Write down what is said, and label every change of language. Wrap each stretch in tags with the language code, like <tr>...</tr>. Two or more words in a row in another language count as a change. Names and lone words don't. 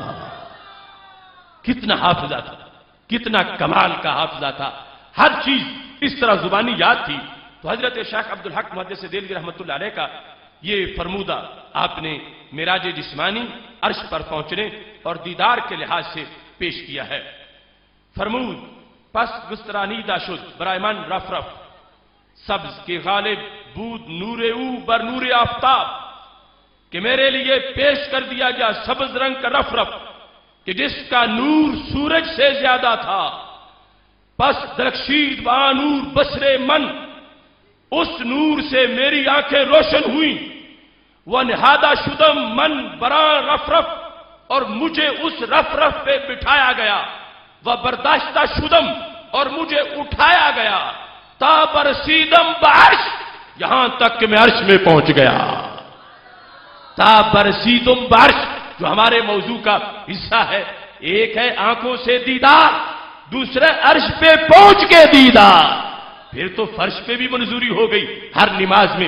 <ur>کتنا حافظہ تھا، کتنا کمال کا حافظہ تھا، ہر چیز اس طرح زبانی یاد تھی۔ تو حضرت شیخ عبدالحق محدث دہلوی</ur> <ar>رحمت اللہ علیہ</ar> <ur>کا یہ فرمودہ آپ نے معراج جسمانی، عرش پر پہنچنے اور دیدار کے لحاظ سے پیش کیا ہے۔</ur> <fa>فرمود پس گسترانیدہ شد برائمان رف رف، سبز کے غالب بود نور او بر نور آفتاب،</fa> <ur>کہ میرے لیے پیش کر دیا گیا سبز رنگ کا رف رف کہ جس کا نور سورج سے زیادہ تھا،</ur> <fa>پس درخشید با نور بصرے من،</fa> <ur>اس نور سے میری آنکھیں روشن ہوئیں، وہ</ur> <fa>نہادہ شدم من بران رف رف،</fa> <ur>اور مجھے اس رف رف پہ بٹھایا گیا، وہ</ur> <fa>برداشتہ شدم،</fa> <ur>اور مجھے اٹھایا گیا،</ur> <fa>تا برسیدم بعرش،</fa> <ur>یہاں تک کہ میں عرش میں پہنچ گیا۔</ur> <fa>تا برسیدم بعرش</fa> <ur>جو ہمارے موضوع کا حصہ ہے، ایک ہے آنکھوں سے دیدار، دوسرے عرش پہ پہنچ کے دیدار، پھر تو فرش پہ بھی منظوری ہو گئی ہر نماز میں۔</ur>